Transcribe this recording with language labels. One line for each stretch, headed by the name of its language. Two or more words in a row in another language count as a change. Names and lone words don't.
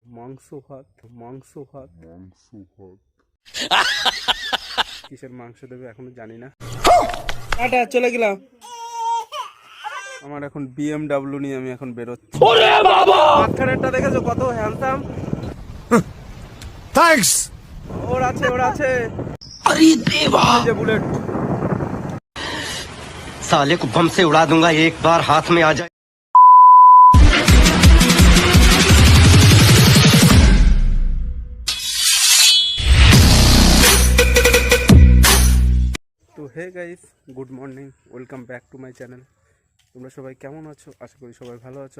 Bangla: মাংস ভাত মাংস ভাত মাংস ভাত কিসের মাংস দেবে এখনো জানি না। টাটা, চলে গেলাম। আমার এখন BMW নিয়ে আমি এখন বেরোচ্ছি। ওরে বাবা, মাঝখানেরটা দেখেছো কত হ্যান্ডসাম।
English: Thanks.
Bangla: ওর আছে
Hindi: अरे देवा,
Bangla: যে বুলেট।
Hindi: साले को बम से उड़ा दूंगा एक बार हाथ में आ जाए।
English: তো hey guys, good morning, welcome back to my channel.
Bangla: তোমরা সবাই কেমন আছো? আশা করি সবাই ভালো আছো।